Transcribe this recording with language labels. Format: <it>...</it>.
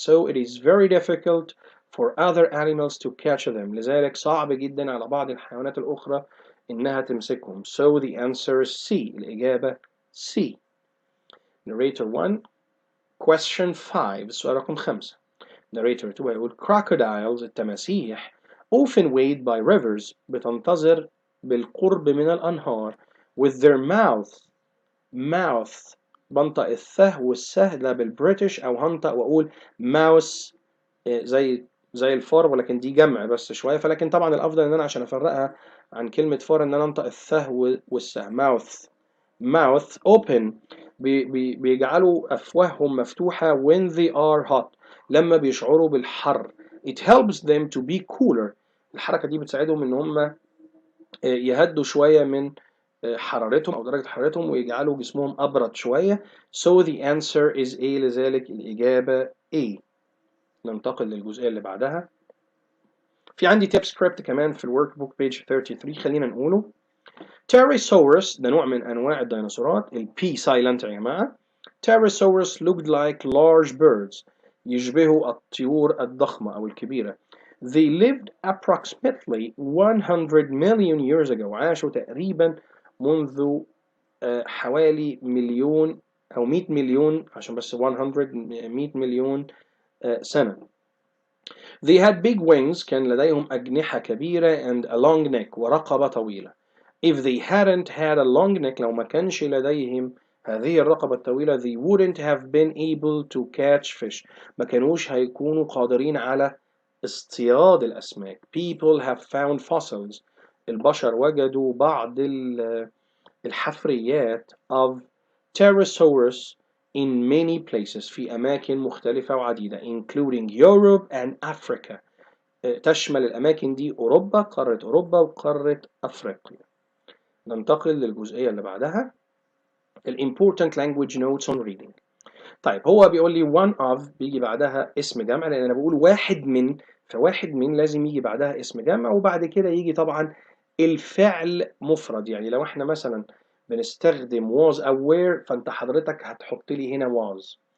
<en>So it is very difficult for other animals to catch them.</en> <ar>لذلك صعب جدا على بعض الحيوانات الأخرى إنها تمسكهم.</ar> <en>So the answer is C.</en> <ar>الإجابة C.</ar> <en>Narrator 1 question 5</en> <ar>السؤال رقم 5.</ar> <en>Narrator 2 هيقول crocodiles التماسيح often wait by rivers</en> <ar>بتنتظر بالقرب من الأنهار</ar> <en>with their mouth</en> <ar>بنطق الث والسه لا بالبريتش أو هنطق وأقول mouse زي الفار، ولكن دي جمع بس شوية، فلكن طبعا الأفضل إن أنا عشان أفرقها عن كلمة فار إن أنا أنطق الث والسه</ar> <en>mouth open</en> <ar>بيجعلوا أفواههم مفتوحة</ar> <en>when they are hot</en> <ar>لما بيشعروا بالحر.</ar> <en>It helps them to be cooler.</en> <ar>الحركة دي بتساعدهم إن هم يهدوا شوية من حرارتهم أو درجة حرارتهم ويجعلوا جسمهم أبرد شوية.</ar> <en>So the answer is A.</en> <ar>لذلك الإجابة A. ننتقل للجزئية اللي بعدها. في عندي tip script كمان في الورك بوك page 33 خلينا نقوله. Pterosaurus ده نوع من أنواع الديناصورات. ال P silent يا جماعة.</ar> <en>Pterosaurus looked like large birds.</en> <ar>يشبهوا الطيور الضخمة أو الكبيرة.</ar> <en>They lived approximately 100 million years ago.</en> <ar>عاشوا تقريبا منذ حوالي مليون أو 100 مليون عشان بس 100 مليون سنة.</ar> <en>They had big wings.</en> <ar>كان لديهم أجنحة كبيرة</ar> <en>and a long neck</en> <ar>ورقبة طويلة.</ar> <en>If they hadn't had a long neck</en> <ar>لو ما كانش لديهم هذه الرقبة الطويلة</ar> <en>they wouldn't have been able to catch fish.</en> <ar>ما كانوش هيكونوا قادرين على اصطياد الأسماك.</ar> <en>People have found fossils.</en> <ar>البشر وجدوا بعض الحفريات</ar> <en>of Pterosaurus in many places</en> <ar>في أماكن مختلفة وعديدة</ar> <en>including Europe and Africa.</en> <ar>تشمل الأماكن دي أوروبا، قارة أوروبا وقارة أفريقيا. ننتقل للجزئية اللي بعدها</ar> <en>important language notes on reading.</en> <ar>طيب هو بيقول لي one of بيجي بعدها اسم جمع لأن أنا بقول واحد من، فواحد من لازم يجي بعدها اسم جمع وبعد كده يجي طبعا الفعل مفرد. يعني لو احنا مثلا بنستخدم was أو were فأنت حضرتك هتحط لي هنا was.</ar>